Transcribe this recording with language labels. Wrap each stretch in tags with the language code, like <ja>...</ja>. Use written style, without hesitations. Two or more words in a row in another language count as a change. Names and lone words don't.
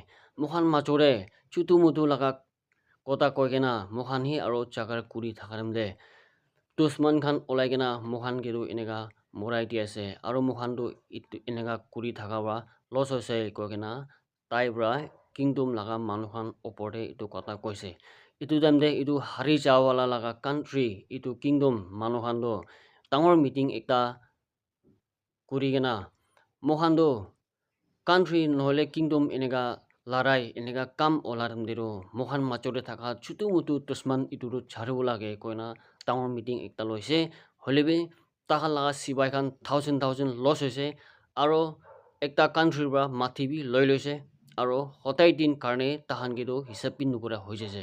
<nag>Mokhan majore chutu mutu laga kota koigena mokhan hi aro chakra kuri thaka time de dusman khan olai gena mokhan geru eneka morai di ase aro mokhan to eneka kuri thaka wa loss hoise koigena tai bra kingdom laga manu khan opor de itu kota koise. Itu time de itu hari jawala laga country itu kingdom manu khan to tangor meeting ekta kurigena mokhan to country nohole kingdom eneka larai eneka kam ola time de ro mokhan majore thaka chutu mutu dusman itu ro jharibo lage koina tangor meeting ekta loise. Hoile bi tahan laga sipai khan</nag> <en>thousand loss</en> <nag>hoise aro ekta country bra mathi bi loi loise aro hotai din karne tahan ge to hisab bi nukura hoi jaise.</nag>